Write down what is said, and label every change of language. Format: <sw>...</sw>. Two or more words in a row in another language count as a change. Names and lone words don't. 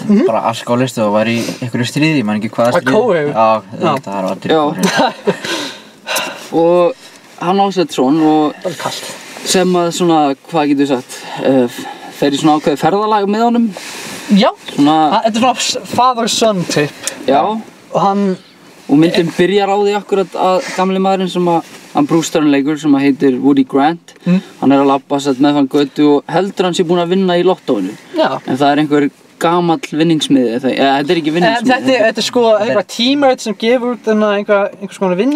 <is>Bara alkoholisti og var í einhverju stríði, ég man ekki hvaða stríði. Kóhaugur. Já, það var aldrei. Og hann ásett son og sem að svona, hvað getur við sagt, fer í svona ákveðið ferðalag með honum. Já, þetta er svona</is> <en>father-son trip.</en> <is>Já. Og myndin byrjar á því akkurat að gamli maðurinn sem að hann Bruce Dern leikur sem að heitir Woody Grant. Hann er að labba meðfram götu og heldur hann sé búinn að vinna í lottóinu. Já. En það er einhver gamall vinningsmiði, þetta er ekki vinningsmiði. Þetta er sko eitthvað tímarit sem gefur út einhvers konar vinning.</is>